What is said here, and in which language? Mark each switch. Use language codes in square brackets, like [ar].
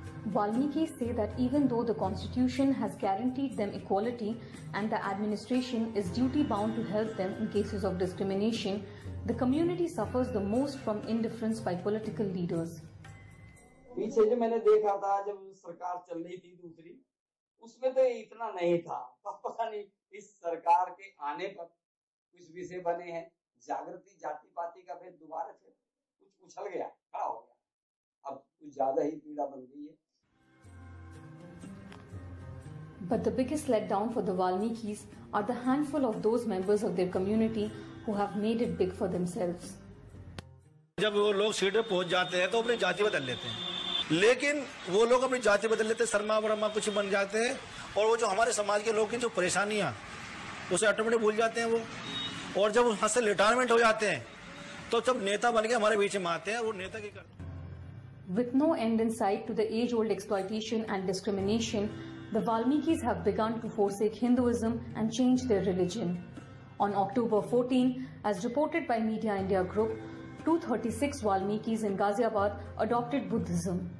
[en] Valmikis say that even though the constitution has guaranteed them equality and the administration is duty-bound to help them in cases of discrimination, the community suffers the most from indifference by political leaders. [hi] पीछे जो मैंने देखा था जब सरकार चल रही थी दूसरी, उसमें तो इतना नहीं था। पता नहीं इस सरकार के आने पर कुछ विषय बने हैं, जागृति जाति पाति का भेद दोबारा से कुछ उछल गया, खड़ा हो गया, अब कुछ ज्यादा ही पीड़ा बन गई है। [en] But the biggest letdown for the Valmikis are the handful of those members of their community who have made it big for themselves. [hi] जब वो लोग सीट पे पहुंच जाते हैं तो अपनी जाति बदल लेते हैं, लेकिन वो लोग अपनी जाति बदल लेते हैं, शर्मा वर्मा कुछ बन जाते हैं, और वो जो हमारे समाज के लोग की जो परेशानियां, उसे ऑटोमेटिक भूल जाते हैं वो। और जब वहां से रिटायरमेंट हो जाते हैं तो जब नेता बन के हमारे बीच में आते हैं, वो नेता की करते हैं। [en] With no end in sight to the age-old exploitation and discrimination, the Valmikis have begun to forsake Hinduism and change their religion. On October 14, as reported by Media India Group, 236 Valmikis in Ghaziabad adopted Buddhism.